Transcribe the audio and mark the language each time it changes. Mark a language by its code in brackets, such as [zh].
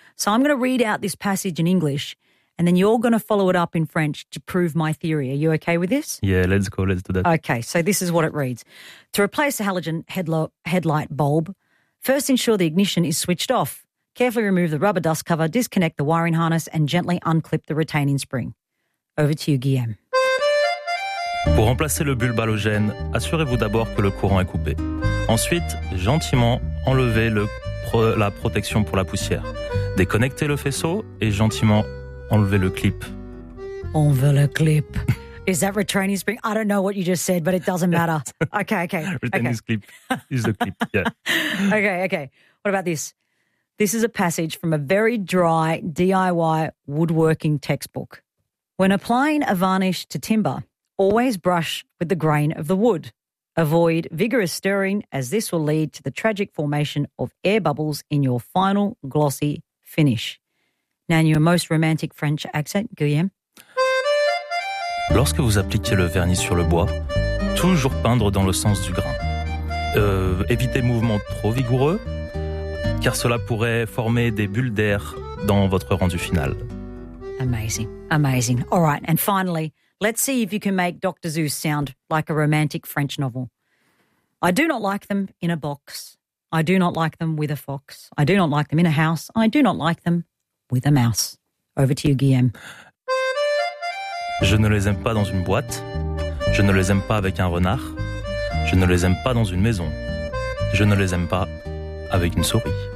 [en] So I'm going to read out this passage in English and then you're going to follow it up in French to prove my theory. Are you okay with this? Yeah, let's go. Let's do that. Okay, so this is what it reads. To replace a halogen headlight bulb, first ensure the ignition is switched off. Carefully remove the rubber dust cover, disconnect the wiring harness and gently unclip the retaining spring. Over to you, Guillaume. [fr] Pour remplacer le bulbe halogène, assurez-vous d'abord que le courant est coupé. Ensuite, gentiment, enlevez la protection pour la poussière. Déconnectez le faisceau et gentiment enlevez le clip. Enlevez le clip. [en] Is that retraining spring? I don't know what you just said, but it doesn't matter. Okay. Retaining clip is the clip, yeah. Okay. What about this? This is a passage from a very dry DIY woodworking textbook. When applying a varnish to timber, always brush with the grain of the wood. Avoid vigorous stirring as this will lead to the tragic formation of air bubbles in your final glossy finish. Now, in your most romantic French accent, Guillaume. [fr] Lorsque vous appliquez le vernis sur le bois, toujours peindre dans le sens du grain. Évitez mouvements trop vigoureux, car cela pourrait former des bulles d'air dans votre rendu final. [en] Amazing. All right, and finally, let's see if you can make Dr. Zeus sound like a romantic French novel. I do not like them in a box. I do not like them with a fox. I do not like them in a house. I do not like them with a mouse. Over to you, Guillaume. [fr] Je ne les aime pas dans une boîte. Je ne les aime pas avec un renard. Je ne les aime pas dans une maison. Je ne les aime pas avec une souris.